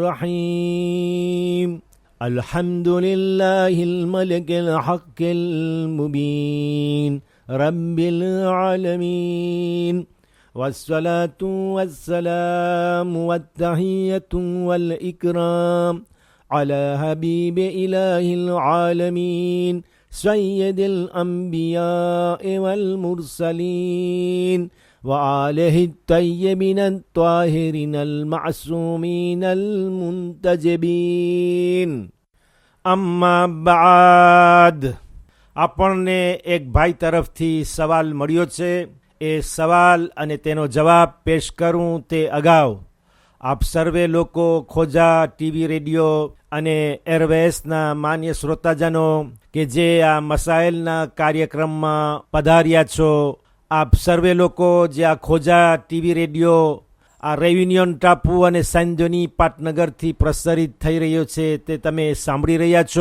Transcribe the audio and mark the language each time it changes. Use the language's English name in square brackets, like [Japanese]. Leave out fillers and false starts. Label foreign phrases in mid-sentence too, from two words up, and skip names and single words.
[Arabic] الرحيم الحمد لله الملك الحق المبين رب العالمين والصلاة والسلام والتحية والإكرام على حبيب إله العالمين سيد الأنبياء والمرسلين وآله الطيبين الطاهرين المعصومين المنتجبين أما بعد [Gujarati] આપણને એક ભાઈ તરફથી સવાલ મળ્યો છે. એ સવાલ અને તેનો જવાબ પેશ કરું તે અગાઉ આપ સર્વે લોકો ખોજા ટીવી રેડિયો અને એરવેસના માન્ય શ્રોતાજનો કે જે આ મસાઇલના કાર્યક્રમમાં પધાર્યા છો, આપ સર્વે લોકો જે આ ખોજા ટીવી રેડિયો આ રેયુનિયન ટાપુ અને સાંજોની પાટનગરથી પ્રસારિત થઈ રહ્યો છે તે તમે સાંભળી રહ્યા છો.